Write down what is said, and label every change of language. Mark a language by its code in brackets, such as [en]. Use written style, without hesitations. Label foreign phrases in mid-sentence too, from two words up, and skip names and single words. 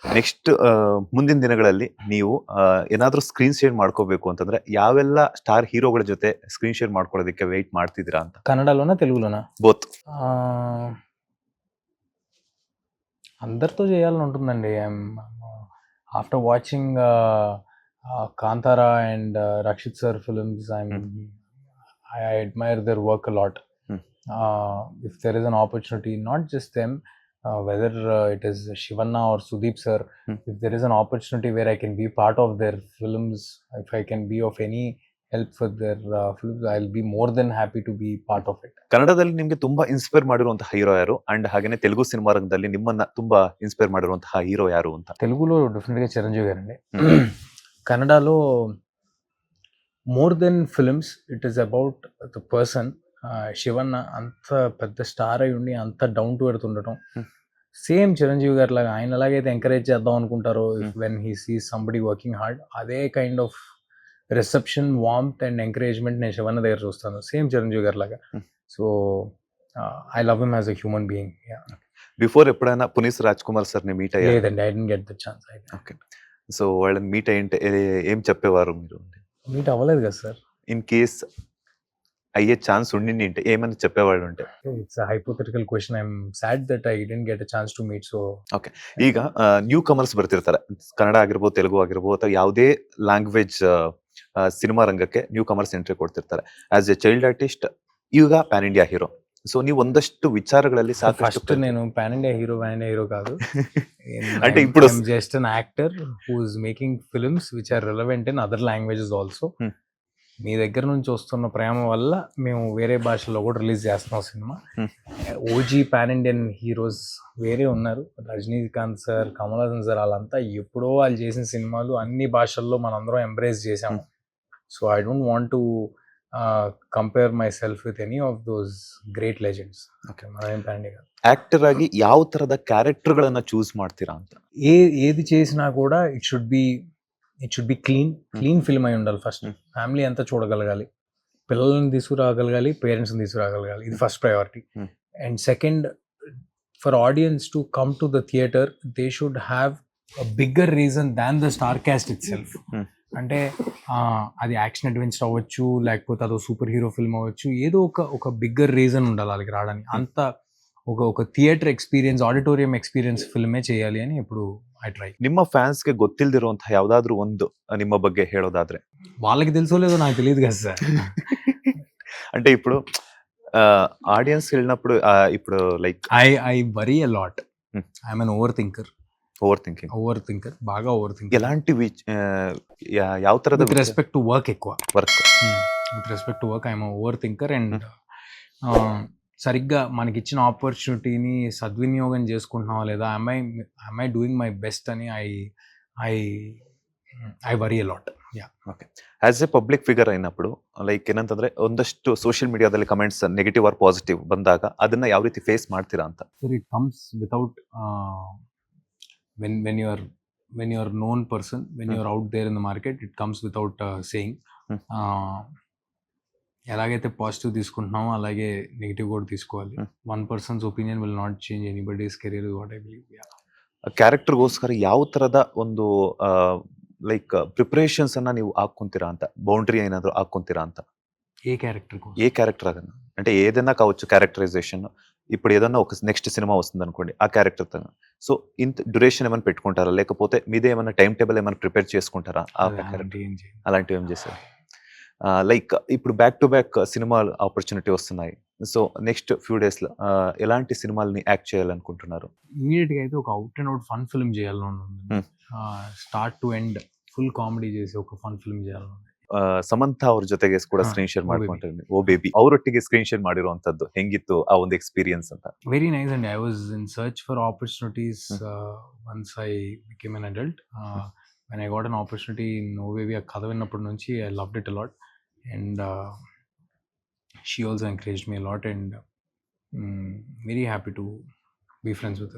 [kn] ನೆಕ್ಸ್ಟ್ ಮುಂದಿನ ದಿನಗಳಲ್ಲಿ ನೀವು ಏನಾದ್ರೂ [en] screen share [kn] ಮಾಡ್ಕೋಬೇಕು ಅಂತಂದ್ರೆ ಯಾವೆಲ್ಲ ಸ್ಟಾರ್ ಹೀರೋಗಳ ಜೊತೆ [en] screen share [kn] ಮಾಡ್ಕೊಳ್ಳೋದಕ್ಕೆ ವೆಯ್ಟ್ ಮಾಡ್ತಿದ್ದೀರಾ ಅಂತ? [te] కన్నడలోనా తెలుగులోనా? [kn] ಬೋತ್. [te] అందరితో చేయాలని ఉంటుందండి. [en] after watching Kantara and Rakshit sir films, I admire their work a lot. If there is an opportunity, not just them, whether it is Shivanna or Sudeep sir, if there is an opportunity where I can be part of their films, if I can be of any help for their films, I'll be more than happy to be part of it. [kn] ಕನ್ನಡದಲ್ಲಿ ನಿಮ್ಗೆ ತುಂಬಾ ಇನ್ಸ್ಪೈರ್ ಮಾಡಿರುವಂತಹ ಹೀರೋ ಯಾರು? ಅಂಡ್ ಹಾಗೇನೆ ತೆಲುಗು ಸಿನಿಮಾ ರಂಗದಲ್ಲಿ ನಿಮ್ಮನ್ನ ತುಂಬಾ ಇನ್ಸ್ಪೈರ್ ಮಾಡಿರುವಂತಹ ಹೀರೋ ಯಾರು ಅಂತ? [te] తెలుగులో డెఫినెట్గా చిరంజీవి గారండి. కన్నడలో [en] more than films it is about the person. [te] శివన్న అంత పెద్ద స్టార్ అయి ఉండి అంత [en] down to earth [te] ఉండటం, సేమ్ చిరంజీవి గారి లాగా ఆయన ఎలాగైతే ఎంకరేజ్ చేద్దాం అనుకుంటారో [en] when he sees somebody working hard, [te] అదే [en] kind of reception, warmth and encouragement [te] నేను శివన్న దగ్గర చూస్తాను, సేమ్ చిరంజీవి గారి లాగా. [en] so I love him as a human being. [te] బిఫోర్ ఎప్పుడైనా పునీత్ రాజ్ కుమార్ సార్ ని మీట్ అయ్యారు? [en] లేదండి, I didn't get the chance. [te] ఓకే. సో వాళ్ళని మీట్ అయ్యింటే ఏం చెప్పేవారు మీరు? మీట్ అవ్వలేదు కదా సార్. [en] in case [te] అయ్యే ఛాన్స్ ఉండింటే ఏమని చెప్పేవాడు అంటే? [en] It's hypothetical question. I'm sad that I didn't get a chance to meet. So [kn] ಓಕೆ. ಈಗ [en] new comers [kn] ಬರ್ತಿರ್ತಾರೆ, ಕನ್ನಡ ಆಗಿರ್ಬೋದು, ತೆಲುಗು ಆಗಿರ್ಬೋದು, ಅಥವಾ ಯಾವುದೇ ಲ್ಯಾಂಗ್ವೇಜ್ ಸಿನಿಮಾ ರಂಗಕ್ಕೆ [en] new comers [kn] ಎಂಟ್ರಿ ಕೊಡ್ತಿರ್ತಾರೆ. [en] As a child artist, ಈಗ pan India hero. [kn] ಸೊ ನೀವು ಒಂದಷ್ಟು ವಿಚಾರಗಳಲ್ಲಿ [te] ఫస్ట్ నేను [en] pan India hero [te] కాదు. అంటే ఇప్పుడు [en] just an actor who is making films which are relevant in other languages also. [te] మీ దగ్గర నుంచి వస్తున్న ప్రేమ వల్ల మేము వేరే భాషల్లో కూడా రిలీజ్ చేస్తున్నాం సినిమా. [en] OG pan Indian heroes [te] వేరే ఉన్నారు, రజనీకాంత్ సార్, కమల్ హాసన్ సార్, వాళ్ళంతా ఎప్పుడో వాళ్ళు చేసిన సినిమాలు అన్ని భాషల్లో మనందరం ఎంబ్రేస్ చేసాము. [en] so I don't want to compare myself with any of those great legends. [kn] యాక్టర్ ఆಗಿ ಯಾವ ತರದ ಕ್ಯಾರೆಕ್ಟರ್ ಗಳನ್ನ చూస్ ಮಾಡ್ತೀರಾ ಅಂತ? [te] ఏది చేసినా కూడా [en] it should be clean film [te] అయి ఉండాలి. ఫస్ట్ ఫ్యామిలీ అంతా చూడగలగాలి, పిల్లల్ని తీసుకురాగలగాలి, పేరెంట్స్ని తీసుకురాగలగాలి. ఇది ఫస్ట్ ప్రయారిటీ. [en] and second, for audience to come to the theatre they should have a bigger reason than the star cast itself. [te] అంటే అది [en] action adventure [te] అవ్వచ్చు, లేకపోతే అదో [en] super hero film [te] అవ్వచ్చు, ఏదో ఒక [en] bigger reason [te] ఉండాలి వాళ్ళకి రావడానికి. అంత ఒక [en] theatre experience, auditorium experience [te] ఫిల్మే చేయాలి అని ఇప్పుడు [en] I try. [kn] ನಿಮ್ಮ ಫ್ಯಾನ್ಸ್ಗೆ ಗೊತ್ತಿಲ್ದಿರುವಂತಹ ಯಾವ್ದಾದ್ರು ಒಂದು ನಿಮ್ಮ ಬಗ್ಗೆ ಹೇಳೋದಾದ್ರೆ? [te] వాళ్ళకి తెలుసో లేదో నాకు తెలియదు కదా సార్. అంటే ఇప్పుడు ఆడియన్స్ వెళ్ళినప్పుడు ఇప్పుడు లైక్ [en] I worry a lot. I'm an over thinker. [te] బాగా [en] over thinker. [kn] ఎలాంటి ಯಾವ తರದ? [en] with respect to work [te] ఎక్కువ. [en] with respect to work I'm over thinker. [te] అండ్ సరిగ్గా మనకి ఇచ్చిన ఆపర్చునిటీని సద్వినియోగం చేసుకుంటున్నావా లేదా, [en] am I doing my best అని I worry a lot. [kn] ఓకే. [en] as a public figure [kn] అయినప్పుడు ಲೈಕ್ ಏನಂತಂದ್ರೆ ಒಂದಷ್ಟು ಸೋಷಿಯಲ್ ಮೀಡಿಯಾದಲ್ಲಿ [en] comments negative or positive [kn] ಬಂದಾಗ ಅದನ್ನ ಯಾವ ರೀತಿ ಫೇಸ್ ಮಾಡ್ತೀರಾ ಅಂತ? [en] it comes without when you are known person, when you are out there in the market, it comes without saying. [te] ఎలాగైతే పాజిటివ్ తీసుకుంటున్నామో అలాగే నెగిటివ్ కూడా తీసుకోవాలి. [en] one person's opinion will not change anybody's career, what I believe. [kn] ಕ್ಯಾರೆಕ್ಟರ್ಗೋಸ್ಕರ ಯಾವ ತರದ ಒಂದು ಲೈಕ್ ಪ್ರಿಪರೇಷನ್ಸ್ ಅನ್ನ ನೀವು ಹಾಕೊಂತೀರಾ ಅಂತ? బౌండరీ ఏనాದರೂ ಹಾಕೊಂತೀರಾ ಅಂತ? ఏ [te] క్యారెక్టర్ అదన్నా అంటే ఏదైనా కావచ్చు క్యారెక్టరైజేషన్. ఇప్పుడు ఏదన్నా ఒక నెక్స్ట్ సినిమా వస్తుంది అనుకోండి, ఆ క్యారెక్టర్ తో సో ఇంత డ్యూరేషన్ ఏమైనా పెట్టుకుంటారా, లేకపోతే మీదే ఏమైనా [en] time table [te] ఏమైనా ప్రిపేర్ చేసుకుంటారా? అలాంటివి ఏం చేశారు? లైక్ ఇప్పుడు [en] back to back [te] సినిమా ఆపర్చునిటీ వస్తున్నాయి. సో [en] next few days [te] లో ఎలాంటి సినిమాలని యాక్ట్ చేయాలనుకుంటున్నారు? ఇమీడియట్ గా అయితే ఒక [en] out and out fun film [te] చేయాలని, [en] start to end full comedy [te] చేసి ఒక [en] fun film [te] చేయాలని. [kn] ಸಮಂತ ಅವ್ರ ಜೊತೆಗೆ ಕೂಡ [en] screen share [kn] ಮಾಡ್ಕೊಂಡಿದ್ದೀನಿ, ಓ ಬೇಬಿ. ಅವರೊಟ್ಟಿಗೆ [en] screen share [kn] ಮಾಡಿರುವಂತದ್ದು ಹೆಂಗಿತ್ತು ಆ ಒಂದು ಎಕ್ಸ್ಪೀರಿಯನ್ಸ್ ಅಂತ? [en] very nice and I was in search for opportunities once I became an adult. when I got an opportunity in ఓ బేబీ, [te] ఆ కథ విన్నప్పటి నుంచి [en] I loved it a lot, and she also encouraged me a lot, and very happy to be friends with her.